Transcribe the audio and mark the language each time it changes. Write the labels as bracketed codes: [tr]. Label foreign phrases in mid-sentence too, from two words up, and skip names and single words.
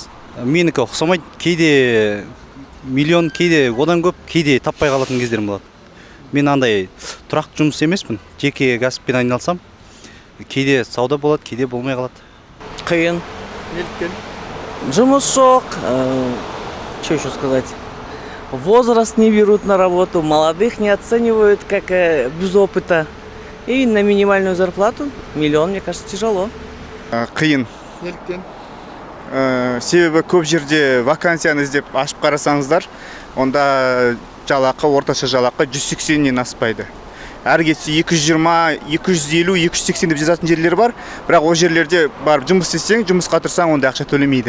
[kk] Менікі ұқсамайды. Кейде миллион, кейде одан көп, кейде таппай қалатын кездерім болады. Мен андай тұрақты жұмыс емеспін. Жеке кәсіппен айналсам, кейде сауда болады, кейде болмай қалады. Қиын. Неліктен? Жұмыс жоқ. [ru] Что еще сказать? Возраст не берут на работу, молодых не оценивают как без опыта. И на минимальную зарплату миллион, мне кажется, тяжело. [kk] Қиын. Неліктен? Себебі көп жерде вакансияны іздеп ашып қарасаңыздар, онда жалақы, орташа жалақы 180-нен аспайды. Әр кетсе 220, 250, 280 деп жазатын жерлер бар, бірақ ол жерлерде барып жұмыс істесең, жұмысқа тұрсаң, онда ақша төлемейді.